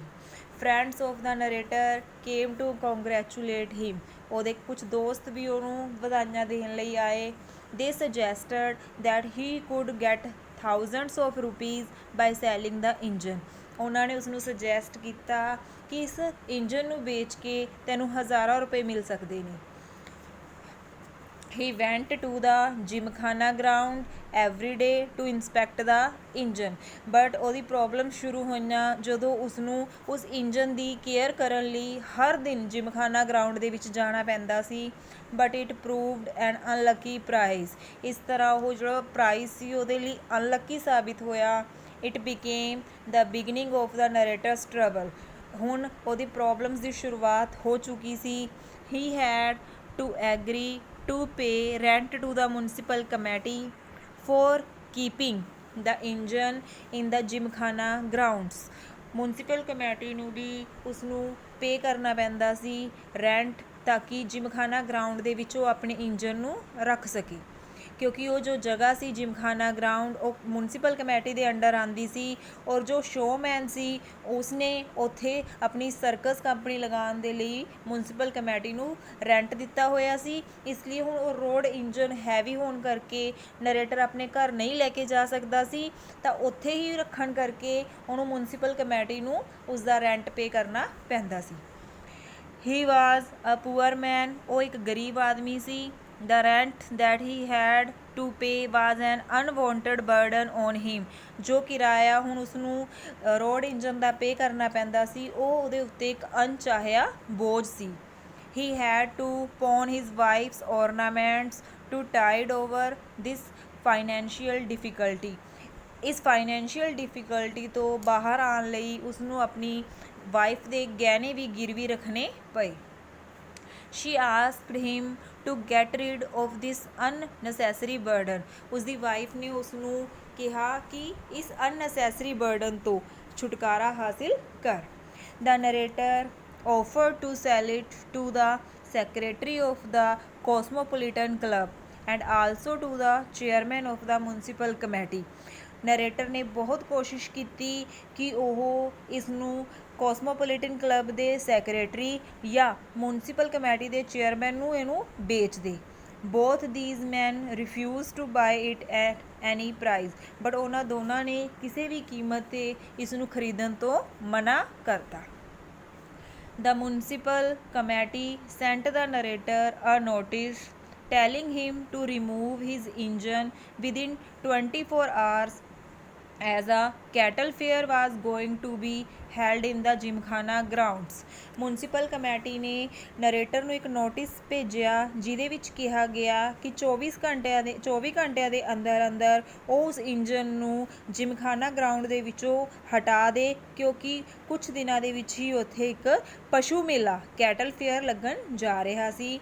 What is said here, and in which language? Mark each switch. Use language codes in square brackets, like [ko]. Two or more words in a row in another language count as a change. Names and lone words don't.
[en] friends of the narrator came to congratulate him, [pa] ਉਹਦੇ ਕੁਝ ਦੋਸਤ ਵੀ ਉਹਨੂੰ ਵਧਾਈਆਂ ਦੇਣ ਲਈ ਆਏ। [en] they suggested that he could get thousands of rupees by selling the engine, [pa] ਉਹਨਾਂ ਨੇ ਉਸਨੂੰ ਸੁਜੈਸਟ ਕੀਤਾ ਕਿ ਇਸ ਇੰਜਨ ਨੂੰ ਵੇਚ ਕੇ ਤੈਨੂੰ ਹਜ਼ਾਰਾਂ ਰੁਪਏ ਮਿਲ ਸਕਦੇ ਨੇ। [en] He went to the gymkhana ground every day to inspect the engine, but [pa] ਉਹਦੀ ਪ੍ਰੋਬਲਮ ਸ਼ੁਰੂ ਹੋਈਆਂ ਜਦੋਂ ਉਸਨੂੰ ਉਸ ਇੰਜਨ ਦੀ ਕੇਅਰ ਕਰਨ ਲਈ ਹਰ ਦਿਨ ਜਿਮਖਾਨਾ ਗਰਾਊਂਡ ਦੇ ਵਿੱਚ ਜਾਣਾ ਪੈਂਦਾ ਸੀ। [en] but it proved an unlucky prize, [pa] ਇਸ ਤਰ੍ਹਾਂ ਉਹ ਜਿਹੜਾ ਪ੍ਰਾਈਜ਼ ਸੀ ਉਹਦੇ ਲਈ ਅਨਲੱਕੀ ਸਾਬਿਤ ਹੋਇਆ। [en] it became the beginning of the narrator's trouble, [pa] ਹੁਣ ਉਹਦੀ ਪ੍ਰੋਬਲਮਸ ਦੀ ਸ਼ੁਰੂਆਤ ਹੋ ਚੁੱਕੀ ਸੀ। [en] he had to agree to pay rent to the municipal committee for keeping the engine in the gymkhana [pa] grounds, [en] municipal committee [pa] ਨੂੰ ਵੀ ਉਸਨੂੰ ਪੇ ਕਰਨਾ ਪੈਂਦਾ ਸੀ ਰੈਂਟ, ਤਾਂ ਕਿ ਜਿਮਖਾਨਾ ਗਰਾਊਂਡ ਦੇ ਵਿੱਚ ਉਹ ਆਪਣੇ ਇੰਜਨ ਨੂੰ ਰੱਖ ਸਕੇ, ਕਿਉਂਕਿ ਉਹ ਜੋ ਜਗ੍ਹਾ ਸੀ ਜਿਮਖਾਨਾ ਗਰਾਊਂਡ ਉਹ [en] municipal committee [pa] ਦੇ ਅੰਡਰ ਆਉਂਦੀ ਸੀ, ਔਰ ਜੋ ਸ਼ੋਅਮੈਨ ਸੀ ਉਸਨੇ ਉੱਥੇ ਆਪਣੀ [en] circus company [pa] ਲਗਾਉਣ ਦੇ ਲਈ [en] municipal committee [pa] ਨੂੰ ਰੈਂਟ ਦਿੱਤਾ ਹੋਇਆ ਸੀ। ਇਸ ਲਈ ਹੁਣ ਉਹ [en] road engine [pa] ਹੈਵੀ ਹੋਣ ਕਰਕੇ ਨਰੇਟਰ ਆਪਣੇ ਘਰ ਨਹੀਂ ਲੈ ਕੇ ਜਾ ਸਕਦਾ ਸੀ, ਤਾਂ ਉੱਥੇ ਹੀ ਰੱਖਣ ਕਰਕੇ ਉਹਨੂੰ [en] municipal committee [pa] ਨੂੰ ਉਸਦਾ [en] rent pay [pa] ਕਰਨਾ ਪੈਂਦਾ ਸੀ। [en] he was a poor man, [pa] ਉਹ ਇੱਕ ਗਰੀਬ ਆਦਮੀ ਸੀ। [en] The rent that he had to pay was an unwanted burden on him, [pa] ਜੋ ਕਿਰਾਇਆ ਹੁਣ ਉਸਨੂੰ [en] road engine [pa] ਦਾ ਪੇ ਕਰਨਾ ਪੈਂਦਾ ਸੀ ਉਹ ਉਹਦੇ ਉੱਤੇ ਇੱਕ ਅਣਚਾਹਿਆ ਬੋਝ ਸੀ। [en] He had to pawn his wife's ornaments to tide over this financial difficulty, [pa] ਇਸ [en] financial difficulty [pa] ਤੋਂ ਬਾਹਰ ਆਉਣ ਲਈ ਉਸਨੂੰ ਆਪਣੀ ਵਾਈਫ ਦੇ ਗਹਿਣੇ ਵੀ ਗਿਰਵੀ ਰੱਖਣੇ ਪਏ। [en] She asked him to get rid of this unnecessary burden, [pa] ਉਸਦੀ ਵਾਈਫ ਨੇ ਉਸਨੂੰ ਕਿਹਾ ਕਿ ਇਸ [en] unnecessary burden [pa] ਤੋਂ ਛੁਟਕਾਰਾ ਹਾਸਿਲ ਕਰ। [en] The narrator offered to sell it to the secretary of the Cosmopolitan Club and also to the chairman of the municipal committee, [pa] ਨਰੇਟਰ ਨੇ ਬਹੁਤ ਕੋਸ਼ਿਸ਼ ਕੀਤੀ ਕਿ ਉਹ ਇਸ ਨੂੰ ਕੋਸਮੋਪੋਲੀਟਨ ਕਲੱਬ ਦੇ ਸੈਕਰੇਟਰੀ ਜਾਂ [en] municipal committee [pa] ਦੇ ਚੇਅਰਮੈਨ ਨੂੰ ਇਹਨੂੰ ਵੇਚ ਦੇ। [en] both these men refuse to buy it at any price, but [pa] ਉਹਨਾਂ ਦੋਨਾਂ ਨੇ ਕਿਸੇ ਵੀ ਕੀਮਤ 'ਤੇ ਇਸ ਨੂੰ ਖਰੀਦਣ ਤੋਂ ਮਨਾ ਕਰਤਾ। [en] The municipal committee sent the narrator a notice telling him to remove his engine within 24 hours as a cattle fair was going to be held in the ਜਿਮਖਾਨਾ grounds, municipal committee [pa] ਨੇ ਨਰੇਟਰ ਨੂੰ ਇੱਕ ਨੋਟਿਸ ਭੇਜਿਆ ਜਿਹਦੇ ਵਿੱਚ ਕਿਹਾ ਗਿਆ ਕਿ 24 ਘੰਟਿਆਂ ਦੇ ਅੰਦਰ ਉਹ ਉਸ ਇੰਜਨ ਨੂੰ ਜਿਮਖਾਨਾ ਗਰਾਊਂਡ ਦੇ ਵਿੱਚੋਂ ਹਟਾ ਦੇ, ਕਿਉਂਕਿ ਕੁਝ ਦਿਨਾਂ ਦੇ ਵਿੱਚ ਹੀ ਉੱਥੇ ਇੱਕ ਪਸ਼ੂ ਮੇਲਾ [en] cattle fair [pa] ਲੱਗਣ ਜਾ ਰਿਹਾ ਸੀ।